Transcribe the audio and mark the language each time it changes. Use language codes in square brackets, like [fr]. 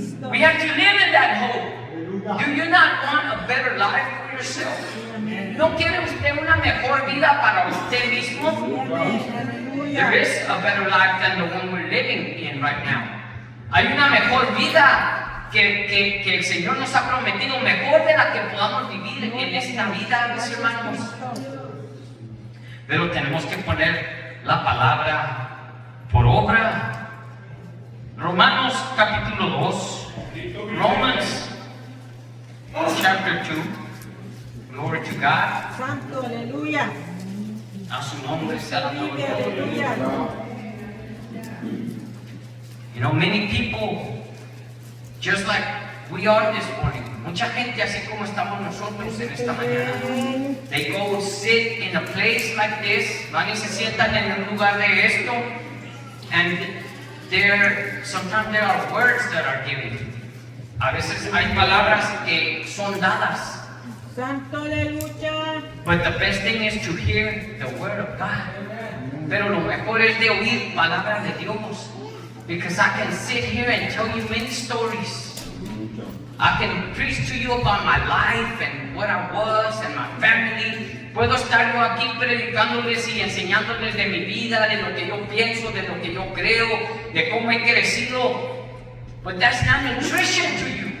[en] We have to live in that hope. Do you not want a better life for yourself? [es] ¿No quiere usted una mejor vida para usted mismo? [en] There is a better life than the one we're living in right now. [es] Hay una mejor vida que el Señor nos ha prometido, mejor de la que podamos vivir en esta vida, mis hermanos. Pero tenemos que poner la palabra por obra. Romanos capítulo 2. [en] Romans chapter 2. Glory to God. [es] Santo, aleluya. A su nombre sea la gloria. Aleluya. [en] You know, many people, just like we are this morning, [es] mucha gente así como estamos nosotros en esta mañana, [en] they go sit in a place like this, [es] van y se sientan en un lugar de esto, [en] and sometimes there are words that are given. [es] A veces hay palabras que son dadas. Santo, aleluya. [en] But the best thing is to hear the word of God. [es] Pero lo mejor es de oír palabra de Dios. [en] Because I can sit here and tell you many stories. I can preach to you about my life and what I was and my family. [es] Puedo estar yo aquí predicándoles y enseñándoles de mi vida, de lo que yo pienso, de lo que yo creo, de cómo he crecido. [en] But that's not nutrition to you.